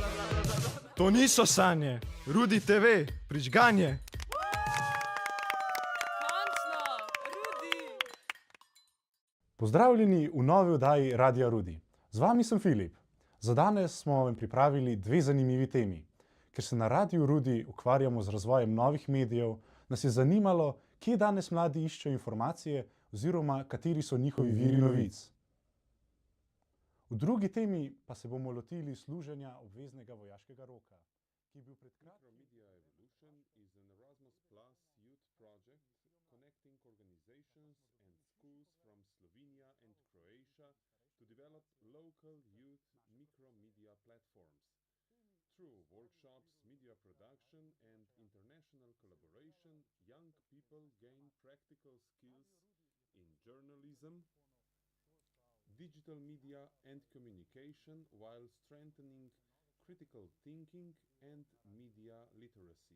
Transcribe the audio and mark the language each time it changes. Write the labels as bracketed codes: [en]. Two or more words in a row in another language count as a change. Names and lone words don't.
[sl] To niso sanje, Rudi TV, prižganje. Pozdravljeni v novi oddaji Radia Rudi. Z vami sem Filip. Za danes smo vam pripravili dve zanimivi temi. Ker se na Radiu Rudi ukvarjamo z razvojem novih medijev, nas je zanimalo, kje danes mladi iščejo informacije oziroma kateri so njihovi viri novic. V drugi temi pa se bomo lotili služenja obveznega vojaškega roka, ki je bil pred kratkim. [en] Media Evolution is an Erasmus Plus youth project connecting organizations and schools from Slovenia and Croatia to develop local youth micromedia platforms. Through workshops, media production, and international collaboration, young people gain practical skills in journalism, digital media, and communication while strengthening critical thinking and media literacy.